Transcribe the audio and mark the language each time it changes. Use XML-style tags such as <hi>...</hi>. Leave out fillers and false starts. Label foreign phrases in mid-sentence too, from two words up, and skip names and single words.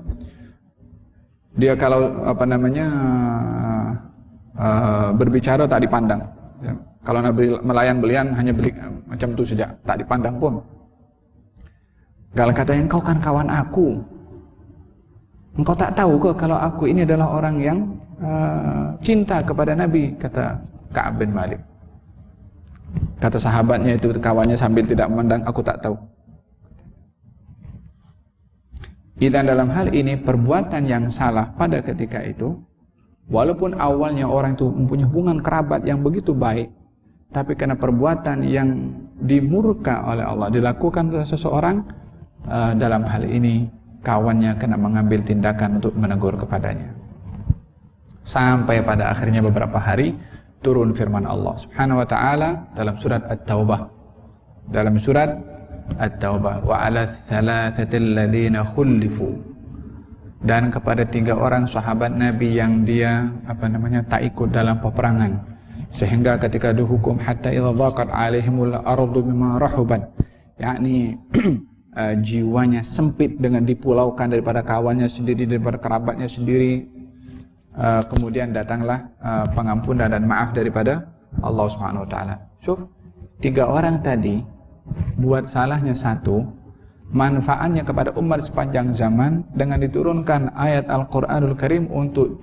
<ms>Dia kalau berbicara tak dipandang. Ya. Kalau nak melayan belian hanya beli macam itu saja, tak dipandang pun. Kalau katanya engkau kan kawan aku, engkau tak tahu ke kalau aku ini adalah orang yang cinta kepada Nabi, kata Ka'ab bin Malik. Kata sahabatnya itu, kawannya sambil tidak memandang, aku tak tahu. Dan dalam hal ini perbuatan yang salah pada ketika itu, walaupun awalnya orang itu mempunyai hubungan kerabat yang begitu baik, tapi karena perbuatan yang dimurka oleh Allah dilakukan oleh seseorang, dalam hal ini kawannya kena mengambil tindakan untuk menegur kepadanya. Sampai pada akhirnya beberapa hari turun firman Allah</ms> <ar>سبحانه وتعالى</ar> <ms>dalam surat At-Taubah. Dalam surat At-Taubah,</ms> <ar>وعلى الثلاثة الذين خلفوا.</ar> <ms>Dan kepada 3 orang sahabat Nabi yang dia tak ikut dalam peperangan, sehingga ketika dihukum</ms> <ar>حتى إذا ضاقت عليهم الأرض بما رحبت,</ar> <ms>yakni jiwanya sempit dengan dipulaukan daripada kawannya sendiri, daripada kerabatnya sendiri. Kemudian datanglah pengampunan dan maaf daripada Allah</ms> <ar>سبحانه وتعالى.</ar> <ms>Syuf, 3 orang tadi buat salahnya satu, manfaatnya kepada umat sepanjang zaman dengan diturunkan ayat Al-Qur'anul Karim untuk</ms>